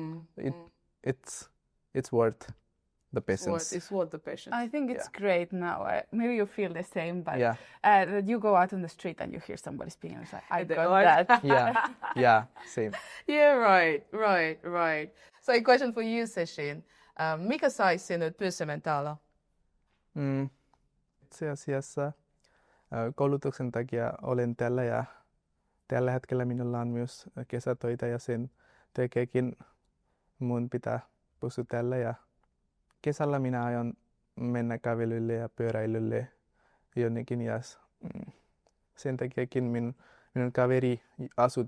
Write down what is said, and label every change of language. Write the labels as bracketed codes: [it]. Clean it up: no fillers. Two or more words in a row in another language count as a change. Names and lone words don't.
[en] It's worth the patience. It's worth the patience. I think it's great now. Maybe you feel the same, but you go out on the street and you hear somebody speaking, it's like, I got that. Yeah, same. Yeah, right. So a question for you, Sachin. [fi] Mikä sai sinut pysymään täällä? Itse asiassa koulutuksen takia olen täällä ja tällä hetkellä minulla on myös kesätöitä ja sen takiakin mun pitää pysyä täällä. Ja kesällä minä aion mennä kävelylle ja pyöräilylle jonnekin ja sen takiakin minun kaveri asuu